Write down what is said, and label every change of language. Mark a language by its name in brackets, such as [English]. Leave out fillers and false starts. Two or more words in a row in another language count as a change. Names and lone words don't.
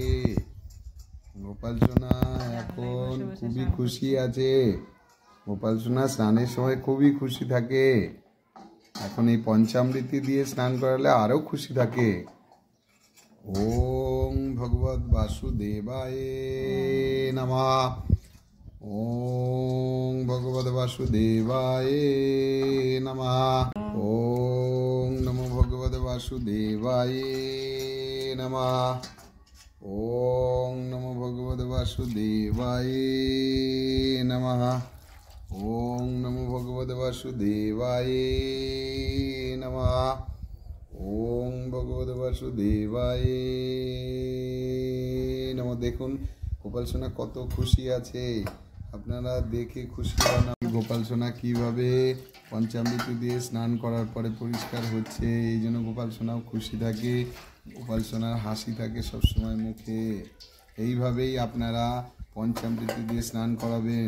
[Bangla] গোপাল সোনা এখন খুবই খুশি আছে। গোপাল সোনা স্নানের সময় খুবই খুশি থাকে। এখন এই পঞ্চামৃতি দিয়ে স্নান করালে আরো খুশি থাকে। [Sanskrit] ওম ভগবত বাসুদেবায় নমঃ। ওম ভগবত বাসুদেবায় নমঃ। ওম নমো ভগবত বাসুদেবায় নমঃ। ওম নমো ভগবত বাসুদেবায় নমঃ। ওম নমো ভগবত বাসুদেবায় নমঃ। ওম ভগবত বাসুদেবায় নমঃ। [Bangla] দেখুন গোপাল সোনা কত খুশি আছে, আপনারা দেখে খুশি হন। গোপাল সোনা কিভাবে পঞ্চামৃতি দিয়ে স্নান করার পরে পরিষ্কার হচ্ছে, এই জন্য গোপাল সোনাও খুশি থাকে। গোপাল সোনার হাসি থাকে সবসময় মুখে। এইভাবেই আপনারা পঞ্চামৃতি দিয়ে স্নান করাবেন।